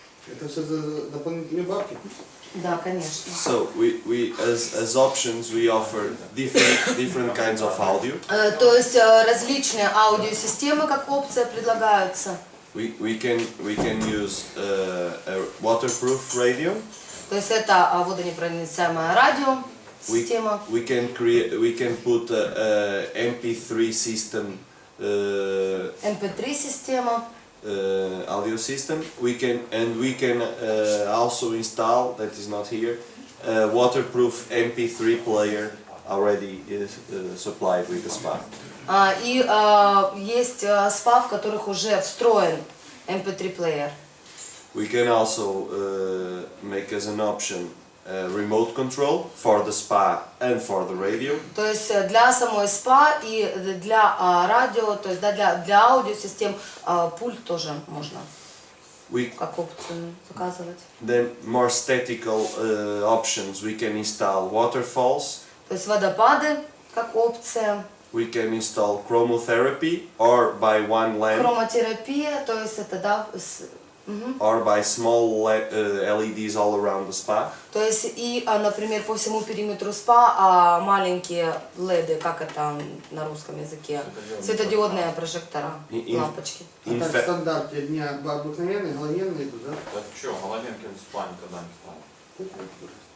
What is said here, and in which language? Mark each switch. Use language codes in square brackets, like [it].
[ru] Это все за дополнительные бабки? Да, конечно. [en] So we as options we offer different kinds of audio. [ru] То есть различные аудиосистемы как опция предлагаются. [en] We can use a waterproof radio. [ru] То есть это водонепроницаемая радиосистема. [en] We can put a MP3 system. [ru] MP3 система. [en] Audio system. We can also install, that is not here, a waterproof MP3 player already is supplied with the spa. [ru] И есть спа, в которых уже встроен MP3 плеер. [en] We can also make as an option remote control for the spa and for the radio. [ru] То есть для самой спа и для радио, то есть да, для аудиосистем пульт тоже можно [en] We [ru] как опцию заказывать. [en] then more statical options. We can install waterfalls. [ru] То есть водопады как опция, [en] We can install chromotherapy or by one lamp [ru] хромотерапия, то есть это да, [en] or by small LEDs all around the spa. [ru] то есть и, например, по всему периметру спа маленькие леды, как это на русском языке, светодиодные прожектора, лампочки. А так в стандарте не обыкновенные, галогенные идут, да? Так что, головенки в спа никогда не ставил.